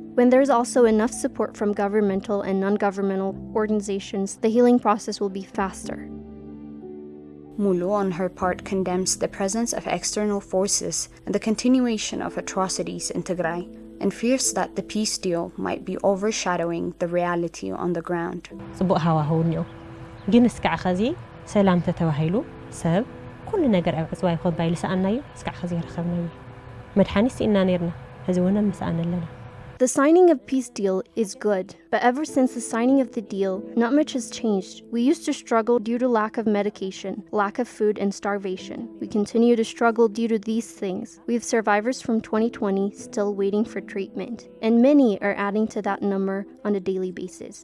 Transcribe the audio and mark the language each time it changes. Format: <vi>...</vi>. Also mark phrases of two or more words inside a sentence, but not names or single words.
<en>When there's also enough support from governmental and non-governmental organizations, the healing process will be faster. Mulu, on her part, condemns the presence of external forces and the continuation of atrocities in Tigray, and fears that the peace deal might be overshadowing the reality on the ground.</en> <ti>ጽቡቕ ሃዋህው እኒኦ ግን እስካዕ ኸዚ ሰላም ተተባሂሉ ሰብ ኩሉ ነገር ኣብ ዕፅዋ ይኾን ባይሉ ሰኣናዩ እስካዕ ኸዚ ይረኸብናዩ መድሓኒት ሲእና ነርና ሕዚ እውን ምስኣን ኣለና</ti> <en>The signing of peace deal is good, but ever since the signing of the deal, not much has changed. We used to struggle due to lack of medication, lack of food, and starvation. We continue to struggle due to these things. We have survivors from 2020 still waiting for treatment, and many are adding to that number on a daily basis.</en>